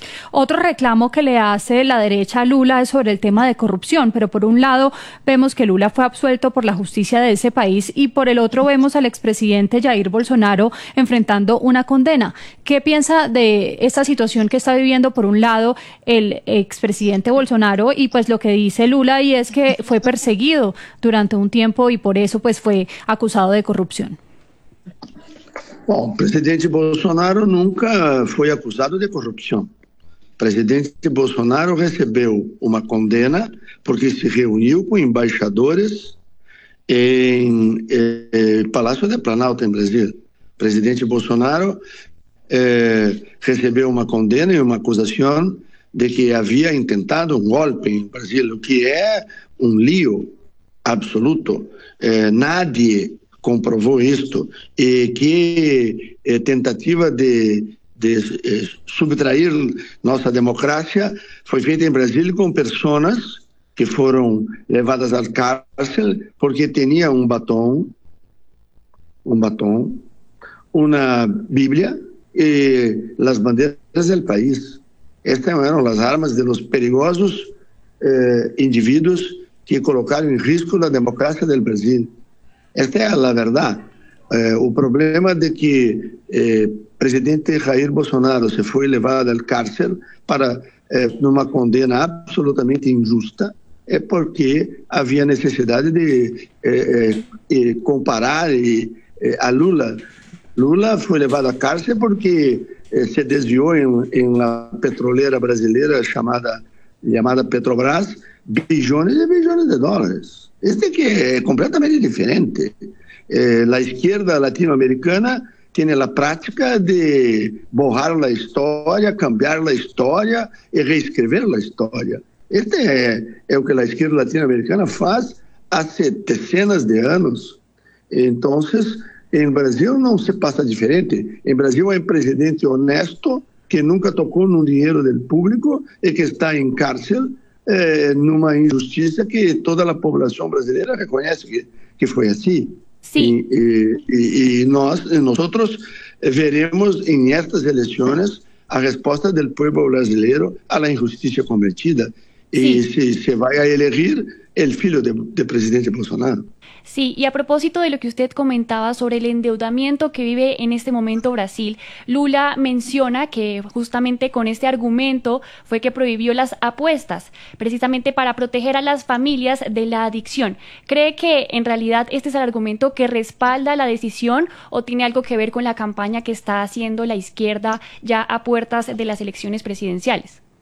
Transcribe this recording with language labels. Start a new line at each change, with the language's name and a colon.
Spanish: Otro reclamo que le hace la derecha a Lula es sobre el tema de corrupción, pero por un lado vemos que Lula fue absuelto por la justicia de ese país y por el otro vemos al expresidente Jair Bolsonaro enfrentando una condena. ¿Qué piensa de esta situación que está viviendo por un lado el expresidente Bolsonaro y pues lo que dice Lula y es que fue perseguido durante un tiempo y por eso pues fue acusado de corrupción?
Portuguese: Bom, o presidente Bolsonaro nunca foi acusado de corrupção. O presidente Bolsonaro recebeu uma condena porque se reuniu com embaixadores em Palácio do Planalto, em Brasil. O presidente Bolsonaro recebeu uma condena e uma acusação de que havia intentado um golpe em Brasil, o que é um lío absoluto. Nadie comprovou isto, e que tentativa de subtrair nossa democracia foi feita em Brasil com pessoas que foram levadas ao cárcere porque tinha um batom, uma Bíblia e as bandeiras do país. Estas eram as armas dos perigosos indivíduos que colocaram em risco a democracia do Brasil.
Spanish: Esta es la verdad. El problema de que presidente Jair Bolsonaro se fue llevado al cárcel para una condena absolutamente injusta es porque había necesidad de comparar a Lula. Lula fue llevado a cárcel porque se desvió en la petrolera brasileña llamada Petrobras billones y billones de dólares. Este que es completamente diferente. La izquierda latinoamericana tiene la práctica de borrar la historia, cambiar la historia y reescribir la historia. Este es lo que la izquierda latinoamericana hace hace decenas de años. Entonces, en Brasil no se pasa diferente. En Brasil hay un presidente honesto que nunca tocó un dinero del público y que está en cárcel
Portuguese: numa injustiça que toda a população brasileira reconhece que foi assim. Sim. E nós veremos em estas eleições a resposta do povo brasileiro à injustiça cometida. E se se vai a eleger o filho de presidente Bolsonaro.
Spanish: Sí, y a propósito de lo que usted comentaba sobre el endeudamiento que vive en este momento Brasil, Lula menciona que justamente con este argumento fue que prohibió las apuestas, precisamente para proteger a las familias de la adicción. ¿Cree que en realidad este es el argumento que respalda la decisión o tiene algo que ver con la campaña que está haciendo la izquierda ya a puertas de las elecciones presidenciales?